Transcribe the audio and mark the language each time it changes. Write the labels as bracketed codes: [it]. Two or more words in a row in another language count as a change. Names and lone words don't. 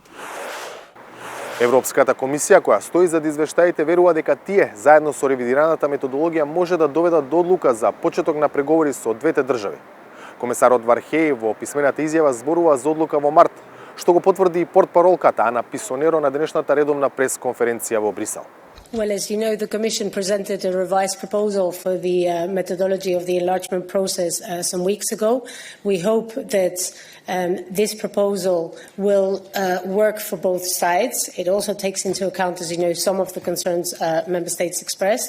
[mk] Европската комисија, која стои зад извештаите, верува дека тие, заедно со ревидираната методологија, може да доведат до одлука за почеток на преговори со двете држави. Комесарот Вархеј во писмената изјава зборува за одлука во март, што го потврди и портпаролката Ана Писонеро на денешната редовна пресконференција во Брисел. [en] Well, as you know, the Commission presented a revised proposal for the methodology of the enlargement process some weeks ago. We hope that this proposal will work for both sides. It also takes into account, as you know, some of the concerns Member States expressed.